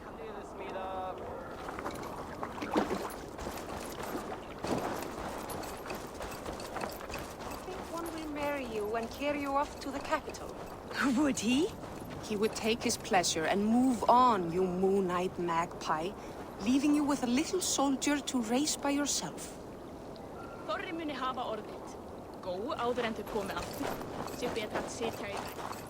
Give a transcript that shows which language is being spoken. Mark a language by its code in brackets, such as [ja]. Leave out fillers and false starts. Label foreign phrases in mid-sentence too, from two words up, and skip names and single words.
[en] One will marry you and carry you off to the capital. Would he? He would take his pleasure and move on, you moon-eyed magpie, leaving you with a little soldier to raise by yourself. [is] Þorri muni hafa orðið. Góu áður en þau komi aftur. Sé betra að sitja í þær.